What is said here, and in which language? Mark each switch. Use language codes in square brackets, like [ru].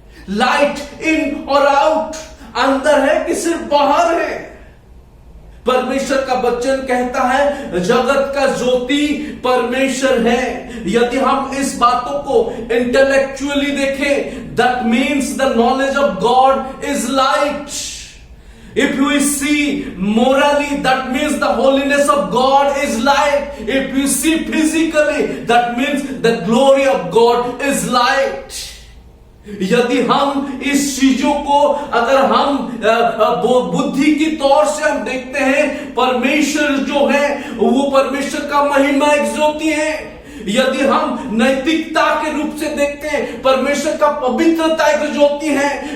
[hi] Light in और out, अंदर है कि सिर्फ बाहर है? परमेश्वर का वचन कहता है जगत का ज्योति परमेश्वर है। यदि हम इस बातों को इंटेलेक्चुअली देखें, [en] That means the knowledge of God is light. If we see morally, that means the holiness of God is light. If we see physically, that means the glory of God is light. [hi] यदि हम इस चीजों को अगर हम बुद्धि की तौर से हम देखते हैं, परमेश्वर जो है वो परमेश्वर का महिमा एक ज्योति है। यदि हम नैतिकता के रूप से देखते हैं, परमेश्वर का पवित्रता एक ज्योति है।